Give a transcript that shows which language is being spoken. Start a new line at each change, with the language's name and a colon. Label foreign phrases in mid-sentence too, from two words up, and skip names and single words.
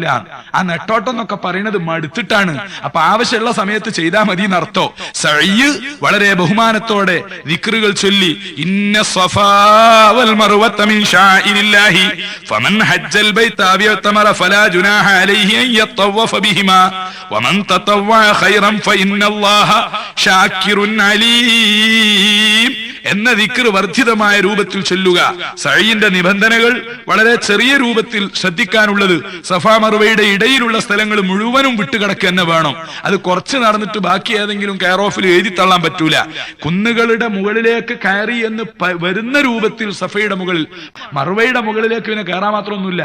Malayalam: ആ നെട്ടോട്ടം എന്നൊക്കെ പറയുന്നത് മടുത്തിട്ടാണ്, അപ്പൊ ആവശ്യമുള്ള സമയത്ത് ചെയ്താൽ മതി എന്നർത്ഥോ. സഅയ് വളരെ ബഹുമാനത്തോടെ ദിക്റുകൾ ചൊല്ലി,
Arabic: إن الصفا والمروة من شعائر الله فمن حج البيت أو اعتمر فلا جناح عليه أن يطوف بهما ومن تطوع خيرا فإن الله شاكر عليم
Malayalam: എന്ന ദിക്റ് വർദ്ധിതമായ രൂപത്തിൽ ചൊല്ലുക. സഅയിന്റെ നിബന്ധനകൾ വളരെ ചെറിയ രൂപത്തിൽ ശ്രദ്ധിക്കാനുള്ളത്, സഫാ മർവയുടെ ഇടയിലുള്ള സ്ഥലങ്ങൾ മുഴുവനും വിട്ടുകിടക്കുക തന്നെ വേണം. അത് കുറച്ച് നടന്നിട്ട് ബാക്കി ഏതെങ്കിലും
English: care of
Malayalam: എഴുതി തള്ളാൻ പറ്റൂല. കുന്നുകളുടെ മുകളിലേക്ക് കയറി എന്ന് വരുന്ന രൂപത്തിൽ സഫയുടെ മുകളിൽ, മർവയുടെ മുകളിലേക്ക് പിന്നെ കയറാൻ മാത്രമൊന്നുമില്ല.